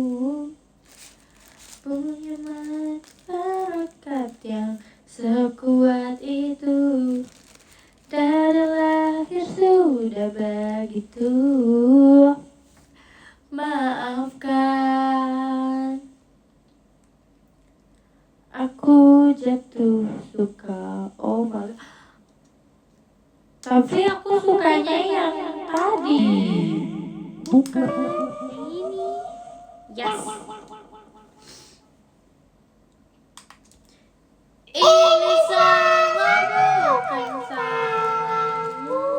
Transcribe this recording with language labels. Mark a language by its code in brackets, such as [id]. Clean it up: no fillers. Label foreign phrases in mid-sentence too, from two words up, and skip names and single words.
[id] Punya masyarakat yang sekuat itu. Dari lahir sudah begitu. Maafkan, aku jatuh suka. [en] Oh my God. [id] Tapi aku sukanya yang tadi, bukan ini. Yes. Ini semua bukan salahmu.